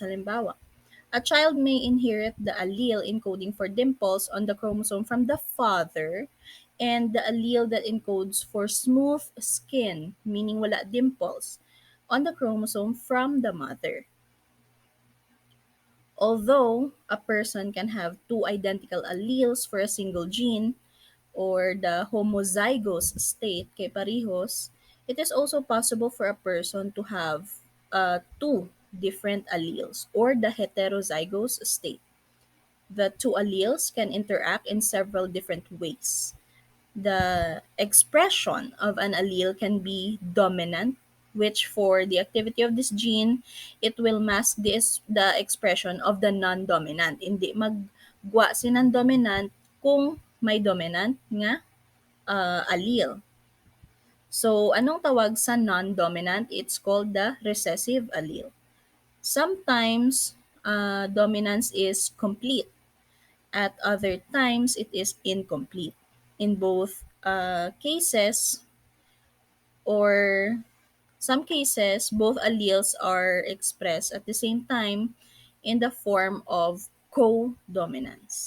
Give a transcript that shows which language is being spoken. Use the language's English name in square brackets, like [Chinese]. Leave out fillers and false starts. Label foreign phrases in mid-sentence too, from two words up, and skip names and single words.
[English] Halimbawa, a child may inherit the allele encoding for dimples on the chromosome from the father and the allele that encodes for smooth skin, meaning wala dimples, on the chromosome from the mother. Although a person can have two identical alleles for a single gene, or the homozygous state [Hiligaynon] kay parehos, [English] it is also possible for a person to have two different alleles or the heterozygous state. The two alleles can interact in several different ways. The expression of an allele can be dominant, which for the activity of this gene, it will mask the expression of the non-dominant. [Hiligaynon] Hindi maggwa si non-dominant kung may dominant nga allele. So, anong tawag sa non-dominant? [English] It's called the recessive allele. Sometimes, dominance is complete. At other times, it is incomplete. In both cases, or some cases, both alleles are expressed at the same time in the form of co-dominance.